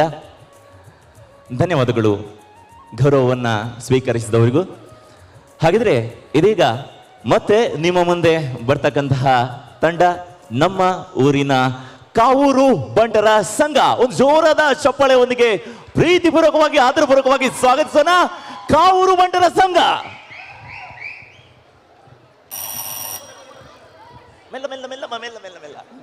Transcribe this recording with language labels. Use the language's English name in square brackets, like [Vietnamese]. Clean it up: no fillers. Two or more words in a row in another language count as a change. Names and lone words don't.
[Kannada] ಧನ್ಯವಾದಗಳು ಗೌರವವನ್ನು ಸ್ವೀಕರಿಸಿದವರಿಗೂ. ಹಾಗಿದ್ರೆ ಇದೀಗ ಮತ್ತೆ ನಿಮ್ಮ ಮುಂದೆ ಬರ್ತಕ್ಕಂತಹ ತಂಡ ನಮ್ಮ ಊರಿನ ಕಾವೂರು ಬಂಟರ ಸಂಘ. ಒಂದು ಜೋರಾದ ಚಪ್ಪಾಳೆಯೊಂದಿಗೆ ಪ್ರೀತಿಪೂರ್ವಕವಾಗಿ ಆದರಪೂರ್ವಕವಾಗಿ ಸ್ವಾಗತಿಸೋಣ ಕಾವೂರು ಬಂಟರ ಸಂಘ. ಮೆಲ್ಲ ಮೆಲ್ಲ ಮೆಲ್ಲ ಮೆಲ್ಲ ಮೆಲ್ಲ ಮೆಲ್ಲ.